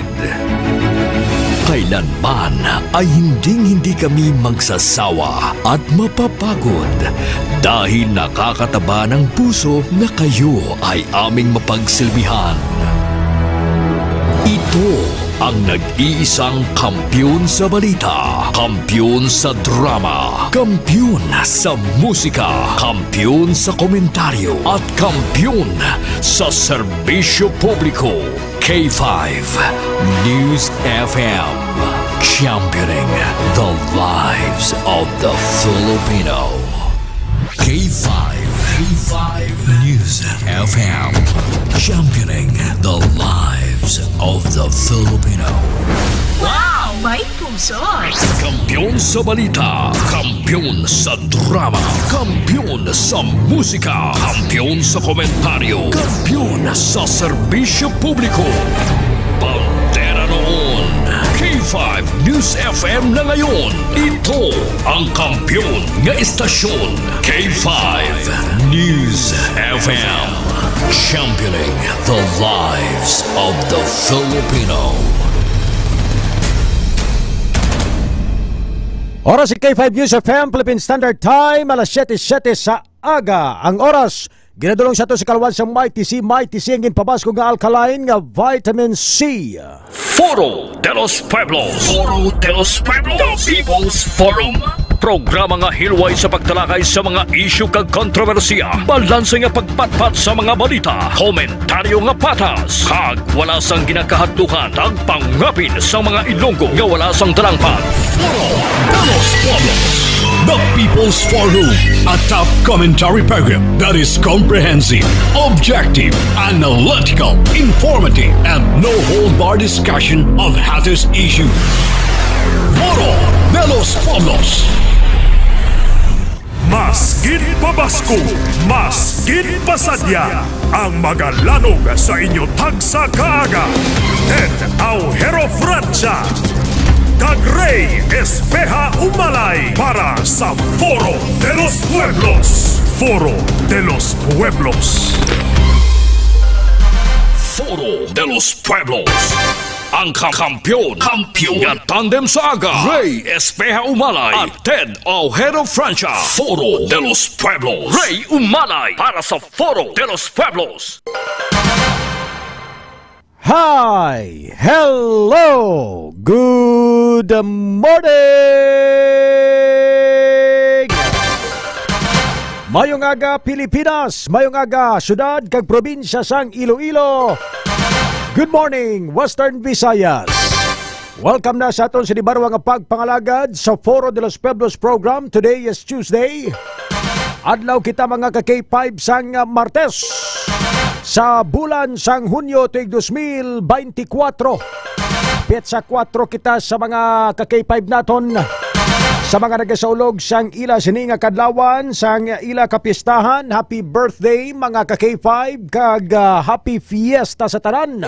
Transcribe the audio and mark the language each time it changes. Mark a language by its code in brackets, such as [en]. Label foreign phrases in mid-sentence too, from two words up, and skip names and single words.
[tl] Kailanman ay hindi kami magsasawa at mapapagod dahil nakakataba ng puso na kayo ay aming mapagsilbihan. Ito ang nag-iisang kampiyon sa balita, kampiyon sa drama, kampiyon sa musika, kampiyon sa komentaryo, at kampiyon sa serbisyo publiko. [en] K5 News FM, championing the lives of the Filipino. K5 News FM, championing the lives of the Filipino. [tl] Wow! May puso! Kampiyon sa balita, kampiyon sa drama, kampiyon sa musika, kampiyon sa komentaryo, kampiyon sa serbisyo publiko. Pantera noon, K5 News FM na ngayon. [hil] Ito ang kampiyon nga istasyon, K5 News FM, [en] championing the lives of the Filipino. [hil] Oras si K5 News FM, Philippine Standard Time, alas 7:07 sa aga. Ang oras, ginadulong sa ito sa kalawan sa Mighty C ang ginpabasko nga alkaline nga vitamin C. Foro de los Pueblos. Foro de los Pueblos. [en] The People's Forum. [hil] Programa nga hilway sa pagtalakay sa mga isyu kag kontrobersiya. Balanse nga pagpatpat sa mga balita. Komentaryo nga patas. Kag wala sang ginakahadlukan. Tag pangapin sa mga Ilonggo nga wala sang talangpan. Foro de los Pueblos. [en] The People's Forum, a top commentary program that is comprehensive, objective, analytical, informative, and no-hold-bar discussion of hottest issues. [hil] Foro de los Pueblos. Masgid pabasko, masgid pasadya, ang magalanog sa inyo tagsa kaaga. Ted Aujero Francia, kag Rey Espeja Umalay para sa Foro de los Pueblos. Foro de los Pueblos. Foro de los Pueblos. Ang kampiyon nga tandem sa aga, Rey Espeja Umalay at Ted Aujero Francia. Foro de los Pueblos. Rey Umalay para sa Foro de los Pueblos. [en] Hi! Hello! Good morning! [hil] Mayong aga Pilipinas, mayong aga syudad kag probinsya sang Iloilo. [en] Good morning Western Visayas. [hil] Welcome na sa aton sinibarwa nga pagpangalagad sa Foro de los Pueblos program. [en] Today is Tuesday. [hil] Adlaw kita mga ka-K5 sang Martes. Sa bulan sang Hunyo tuig 2024. Petsa 4 kita sa mga ka-K5 naton. Sa mga nagasaulog sang ila sini nga kadlawan, sang ila kapistahan, [en] happy birthday [hil] mga ka-K5 kag [en] happy fiesta [hil] sa tanan.